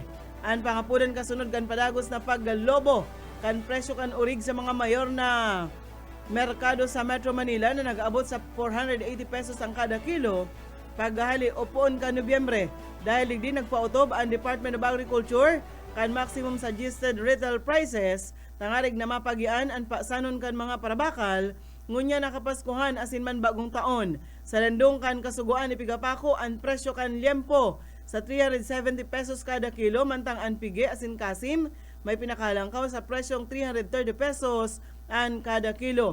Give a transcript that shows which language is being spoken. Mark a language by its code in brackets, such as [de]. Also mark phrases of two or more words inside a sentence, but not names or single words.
[bik] Ang pangapudan kasunod kan padagos na paglobo kan presyo kan orig sa mga mayor na merkado sa Metro Manila na nag-aabot sa 480 pesos ang kada kilo paghali upon ka Nobyembre. Dahil hindi nagpautob ang Department of Agriculture kan [en] maximum suggested retail prices [bik] tangarig na mapagian ang pasanon kan mga parabakal ngunya nakapaskuhan asin man bagong taon. Sa landong kan kasuguan ipigapako ang presyo kan liempo sa 370 pesos kada kilo mantang ang pigi asin kasim may pinakalangkaw sa presyong 330 pesos ang kada kilo.